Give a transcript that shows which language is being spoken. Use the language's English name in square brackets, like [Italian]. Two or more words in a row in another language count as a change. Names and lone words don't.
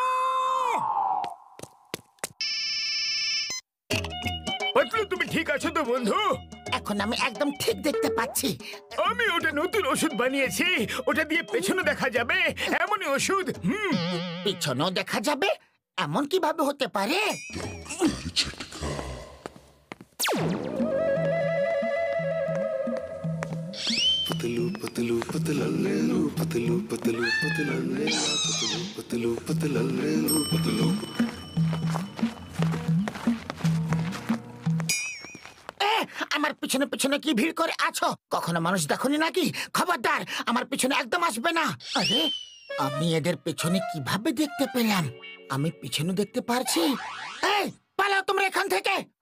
[Bangla] পাতলু তুমি ঠিক আছো তো বন্ধু? এখন আমি একদম ঠিক দেখতে পাচ্ছি। আমি ওটা নতুন ওষুধ বানিয়েছি, ওটা দিয়ে পেছনে দেখা যাবে, এমনই ওষুধ। পিছনেও দেখা যাবে? এমন কিভাবে হতে পারে? पतलू पतलू पतलल्लू पतलू पतलू पतलल्लू पतलू पतलू पतलल्लू पतलू। আমার পিছনে পিছনে কি ভিড় করে আছো? কখনো মানুষ দেখনি নাকি? খবরদার, আমার পিছনে একদম আসবে না। আরে আমি এদের পেছনে কিভাবে দেখতে পেলাম? আমি পিছনে দেখতে পারছি। এই পালাও তোমরা এখান থেকে।